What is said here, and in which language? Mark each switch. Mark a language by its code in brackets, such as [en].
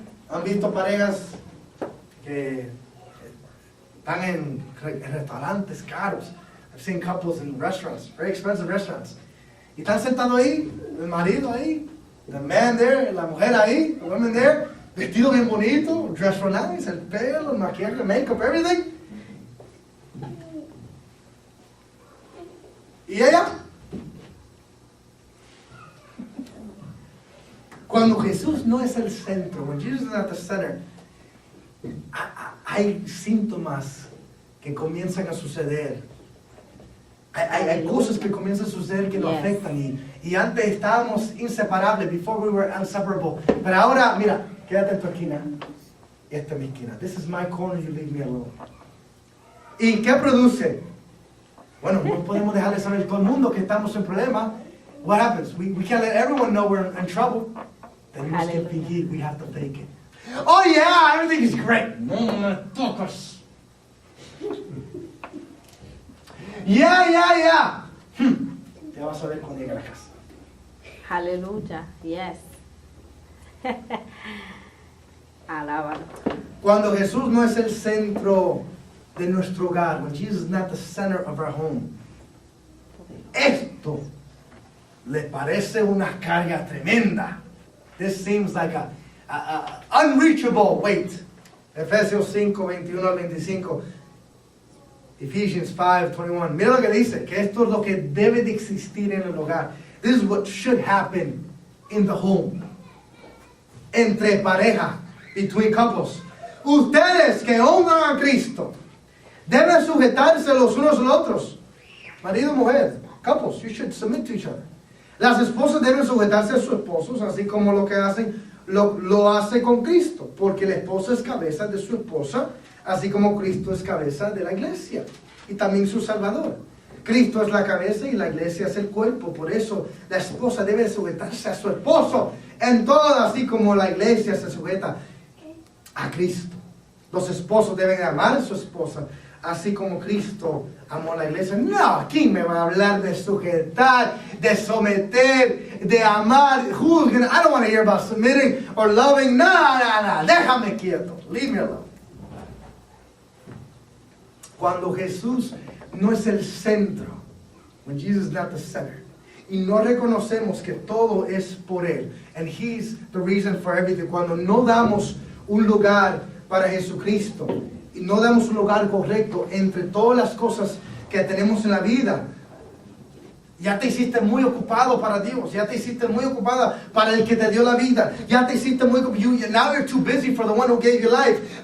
[es] ¿Han visto parejas que están en restaurantes caros? [en] I've seen couples in restaurants, very expensive restaurants. [es] Y están sentados ahí, el marido ahí, [en] the man there, [es] la mujer ahí, [en] the woman there, [es] vestido bien bonito, [en] dressed for nice, [es] el pelo, el maquillaje, [en] makeup, everything. [es] Y ella, cuando Jesús no es el centro, [en] when Jesus is not the center, [es] hay síntomas que comienzan a suceder. Hay cosas que comienzan a suceder que lo afectan. Y antes estábamos inseparables, [en] before we were inseparable. [es] Pero ahora, mira, quédate en tu esquina. Esta es mi esquina. [en] This is my corner, you leave me alone. [es] ¿Y qué produce? Bueno, no podemos dejarle saber a todo el mundo que estamos en problema. [en] What happens? We can't let everyone know we're in trouble. Then we just fake we have to fake it. Oh yeah, everything is great. [es] No, tocas. [en] Yeah. [es] Ya vas a ver cuando llegue a la casa. Aleluya. Yes. Alábalo. Cuando Jesús no es el centro de nuestro hogar, [en] when Jesus is not the center of our home, [es] esto le parece una carga tremenda. [en] This seems like a unreachable weight. [es] Efesios 5, 21 al 25. [en] Ephesians 5:21. [es] Mira lo que dice, que esto es lo que debe de existir en el hogar. [en] This is what should happen in the home. [es] Entre pareja, [en] between couples. [es] Ustedes que honran a Cristo deben sujetarse los unos a los otros. Marido y mujer, [en] couples, you should submit to each other. [es] Las esposas deben sujetarse a sus esposos, así como lo que hacen lo hace con Cristo, porque el esposo es cabeza de su esposa, así como Cristo es cabeza de la iglesia y también su Salvador. Cristo es la cabeza y la iglesia es el cuerpo. Por eso la esposa debe sujetarse a su esposo en todo, así como la iglesia se sujeta a Cristo. Los esposos deben amar a su esposa, así como Cristo amó a la iglesia. No, aquí me va a hablar de sujetar, de someter, de amar. [en] Who's gonna, I don't want to hear about submitting or loving. [es] No, déjame quieto. [en] Leave me alone. [es] Cuando Jesús no es el centro, [en] when Jesus is not the center, [es] y no reconocemos que todo es por Él, [en] and He's the reason for everything, [es] cuando no damos un lugar para Jesucristo, y no damos un lugar correcto entre todas las cosas que tenemos en la vida, ya te hiciste muy ocupado para Dios, ya te hiciste muy ocupada para el que te dio la vida, ya te hiciste muy ocupado, [en] now you're too busy for the one who gave you life.